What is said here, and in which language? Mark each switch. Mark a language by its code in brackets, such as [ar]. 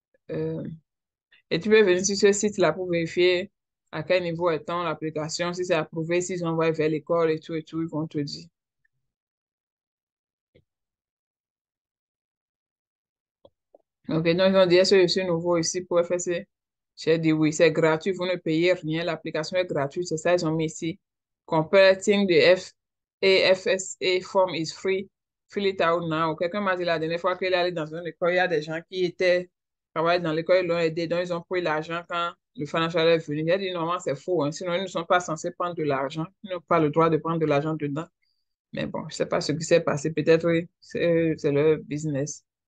[fr] euh, et tu peux venir sur ce site-là pour vérifier à quel niveau est-on l'application, si c'est approuvé, s'ils envoient vers l'école et tout, ils vont te dire. Ok, donc ils ont dit, est-ce que je suis nouveau ici pour FSC? J'ai dit oui, c'est gratuit, vous ne payez rien, l'application est gratuite, c'est ça, ils ont mis ici. [en] Completing the FSA form is free. Fill it out now. [fr] Quelqu'un m'a dit la dernière fois qu'il est allé dans une école, il y a des gens qui travaillaient dans l'école, ils l'ont aidé, donc ils ont pris l'argent quand le financial est venu. Il a dit, normalement, c'est faux, hein, sinon ils ne sont pas censés prendre de l'argent. Ils n'ont pas le droit de prendre de l'argent dedans. Mais bon, je ne sais pas ce qui s'est passé. Peut-être, oui, c'est leur business.